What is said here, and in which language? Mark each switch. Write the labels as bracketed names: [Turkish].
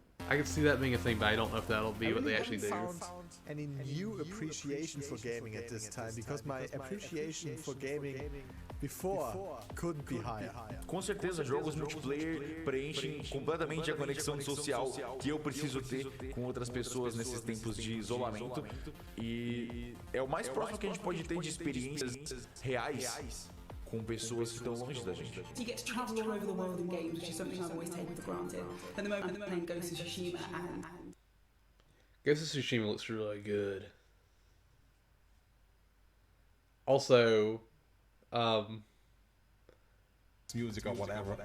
[English] I could see that being a thing, but I don't know if that'll be what they actually do. Any new appreciation for gaming at this time, because my appreciation for gaming before couldn't be higher. [Portuguese] Com certeza, jogos multiplayer preenchem completamente a conexão social que eu preciso ter com outras pessoas nesses tempos de isolamento, e é o mais próximo que a gente pode ter de experiências reais com pessoas que estão longe da gente. [English] You get to travel all over the world in games, which is something I've always taken for granted. At the moment, I'm playing Ghost of Tsushima, and Ghost of Tsushima looks really good. Also, music or whatever.